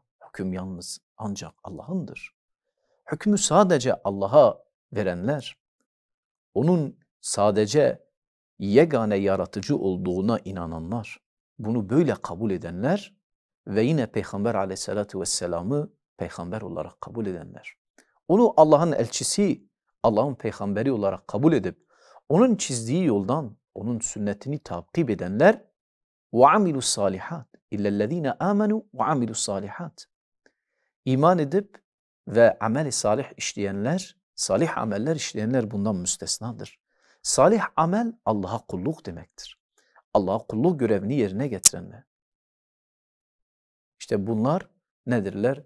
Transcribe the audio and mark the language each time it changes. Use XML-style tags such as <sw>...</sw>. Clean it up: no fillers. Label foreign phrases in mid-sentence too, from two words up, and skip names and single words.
<tr>Hüküm yalnız ancak Allah'ındır. Hükmü sadece Allah'a verenler, onun sadece yegane yaratıcı olduğuna inananlar, bunu böyle kabul edenler ve yine Peygamber</tr> <ar>عليه الصلاة والسلام'ı</ar> <tr>peygamber olarak kabul edenler. Onu Allah'ın elçisi, Allah'ın peygamberi olarak kabul edip onun çizdiği yoldan onun sünnetini takip edenler</tr> <ar>وَعَمِلُوا الصَّالِحَاتِ اِلَّا الَّذ۪ينَ آمَنُوا وَعَمِلُوا الصَّالِحَاتِ.</ar> <tr>İman edip ve amel-i salih işleyenler, salih ameller işleyenler bundan müstesnadır. Salih amel Allah'a kulluk demektir. Allah'a kulluk görevini yerine getirenler. İşte bunlar nedirler?</tr>